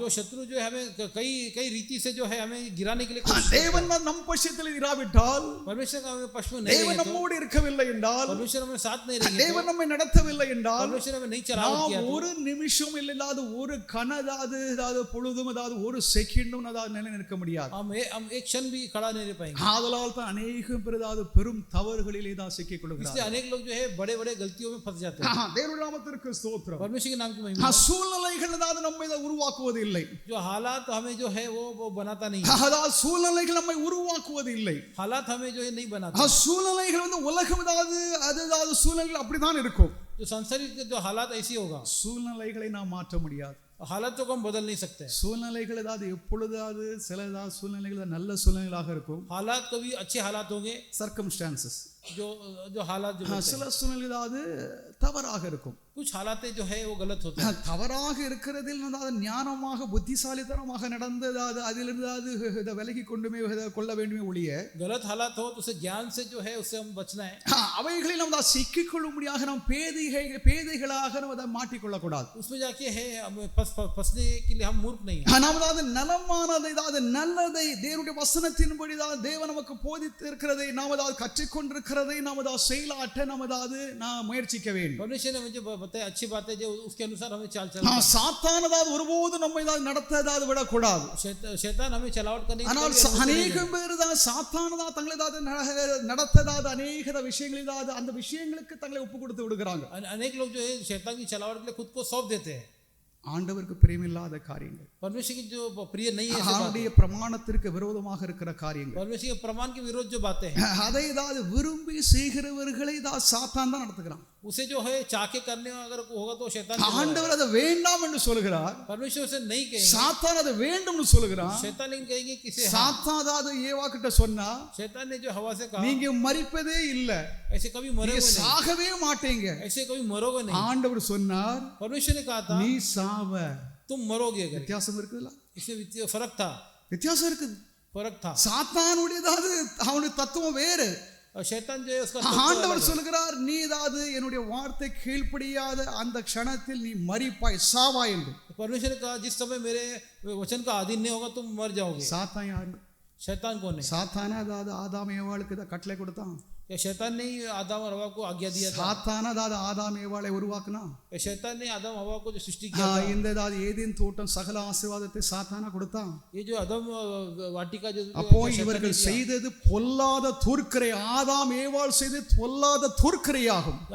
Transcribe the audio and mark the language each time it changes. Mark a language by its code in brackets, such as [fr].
[hi] जो शत्रु जो है हमें कई रीति से जो है हमें गिराने के लिए [ta] தேவன் நம் பட்சத்தில் இராவிட்டால், [hi] परमेश्वर का हमें पक्ष में नहीं [ta] தேவன் நம்மோடு இருக்கவில்லை என்றால், [hi] परमेश्वर हमें साथ नहीं रहेंगे, [ta] தேவன் நம்மை நடத்தவில்லை என்றால், [hi] परमेश्वर हमें नहीं चलावा किया तो [ta] ஒரு நிமிஷம் இல்லாத ஒரு கண பொழுதும் ஒரு செகண்டும் நிலை நிற்க முடியாது. [hi] हम एक क्षण भी खड़ा नहीं रह पाएंगे. [ta] ஆதலால் தான் அநேகம் பேர் பெரும் தவறுகளிலே சிக்கிக் கொள்கிறார்கள். [hi] इसलिए अनेक लोग जो है बड़े-बड़े गलतियों में फंस जाते हैं. [ta] தேவனுடைய நாமத்திற்கு ஸ்தோத்திரம். [hi] परमेश्वर के नाम की महिमा. [ta] சூழ்நிலைகள் நம்மை உருவாக்குவது இல்லை. [hi] जो हालात हमें जो है वो बनाता नहीं है. [ta] அதாவது சூழ்நிலைகள் நம்மை உருவாக்குவது இல்லை. [hi] हालात हमें जो है नहीं बनाते. [ta] சூழ்நிலைகள் உலகம் சூழ்நிலைகள் அப்படிதான் இருக்கும். [hi] जो सांसारिक जो हालात ऐसी होगा, [ta] சூழ்நிலைகளை நாம் மாற்ற முடியாது. [hi] हालातों को हम बदल नहीं सकते. [ta] சூழ்நிலைகள் ஏதாவது எப்பொழுதாவது சில ஏதாவது சூழ்நிலைகள் நல்ல சூழ்நிலைகளாக இருக்கும். [hi] हालात कभी अच्छे हालात होंगे, [en] circumstances, [hi] जो हालात जो होते [ta] சில [hi] हैं, [ta] சூழ்நிலை ஏதாவது தவறாக இருக்கும். [hi] कुछ हालातें जो है वो गलत होते हैं. [ta] தவறாக இருக்கிறதில் அதாவது ஞானமாக புத்திசாலித்தனமாக நடந்ததாவது அதிலிருந்து இதை விலகி கொண்டுமே கொள்ள வேண்டுமே ஒழிய, [hi] गलत हालात हो तो उसे ज्ञान से जो है उससे हम बचना है. [ta] அவைகளில் நம்ம சிக்கிக்கொள்ளும்படியாக நாம் பேதைகளாக நம்ம அதை மாட்டிக்கொள்ளக்கூடாது. [hi] उसमें जाके है फंसने के लिए हम मूर्ख नहीं है. [ta] நாம் அதாவது நலமானதை அதாவது நல்லதை தேவனுடைய வசனத்தின்படி தேவன் நமக்கு போதித்து இருக்கிறதை நாம் அதாவது கற்றுக்கொண்டிருக்கிறதை நாம் அதாவது செயலாற்ற நாம் அதாவது நாம் முயற்சிக்க வேண்டும். [hi] परमेश्वर ने मुझे बताया अच्छी बात है, जो उसके अनुसार हमें चाल चलना है. [ta] சாத்தான் அதாவது ஒருபோதும் நம்மை அதாவது நடத்ததாவது விடக்கூடாது. [hi] शैतान हमें चलावट करने की [ta] ஆனால் அநேகம் பேர் தான் சாத்தானதா தங்களை அதாவது நடத்ததாவது அநேக விஷயங்கள் அதாவது அந்த விஷயங்களுக்கு தங்களை ஒப்பு கொடுத்து விடுகிறாங்க. [hi] अनेक लोग जो है शैतान की चलावट के लिए खुद को सौंप देते हैं. [ta] ஆண்டவருக்கு பிரியமில்லாத காரியங்கள், [hi] परमेश्वर की जो प्रिय नहीं है, [ta] அவருடைய பிரமாணத்திற்கு விரோதமாக இருக்கிற காரியங்கள், [hi] परमेश्वर के प्रमाण के विरोध जो बातें हैं, [ta] அதை அதாவது விரும்பி செய்கிறவர்களை தான் சாத்தான் தான் நடத்துகிறான். [hi] उसे जो है चाके करने अगर होगा तो शैतान. [ta] ஆண்டவர் அதை வேண்டாம் என்று சொல்கிறார், [hi] परमेश्वर उसे नहीं कहेंगे. [ta] சாத்தான் அதை வேண்டும் என்று சொல்கிறான். [hi] शैतान लेकिन कहेंगे किसे. [ta] சாத்தான் அதாவது ஏவா கிட்ட சொன்னா, [hi] शैतान ने जो हवा से कहा [ta] நீங்க மரிப்பதே இல்ல, [hi] ऐसे कभी मरोगे नहीं, [ta] சாகவே மாட்டீங்க. [hi] ऐसे कभी मरोगे नहीं. [ta] ஆண்டவர் சொன்னார், [hi] परमेश्वर ने कहा था [ta] நீ சாவ. [hi] तुम मरोगे. [ta] வித்தியாசம் இருக்குதுல்ல? [hi] इसमें फर्क था, [ta] வித்தியாசம் இருக்குது. [hi] फर्क था. [ta] சாத்தானுடையதாவது அவனுடைய தத்துவம் வேறு. [hi] और शैतान जो है उसका [ta] ஆண்டவர் சொல்கிறார், நீ ஏதாவது என்னுடைய வார்த்தை கீழ்ப்படியாத அந்த க்ஷணத்தில் நீ மரிப்பாய், சாவாய் என்று. [hi] परमेश्वर ने कहा जिस समय मेरे वचन का अधीन नहीं होगा तुम मर जाओगे. [ta] சாத்தான் யாரு? [hi] शैतान कौन है? [ta] சாத்தானே அதாவது ஆதாம் ஏவாளுக்கு இதை கட்டளை கொடுத்தான். [hi] या शैतान ने आदम और हवा को आज्ञा दिया था. [ta] சாத்தானே அதாவது ஆதாம் ஏவாளை உருவாக்குனா. [hi] या शैतान ने आदम हवा को जो सृष्टि किया था, [ta] இந்த ஏதாவது ஏதேன் தோட்டம் சகல ஆசீர்வாதத்தை சாத்தானா கொடுத்தான். [hi] ये जो आदम वाटिका जो [ta] அப்போ இவர்கள் செய்தது பொல்லாத துர்க்கரை, ஆதாம் ஏவாள் செய்தது பொல்லாத துர்க்கரையாகும்.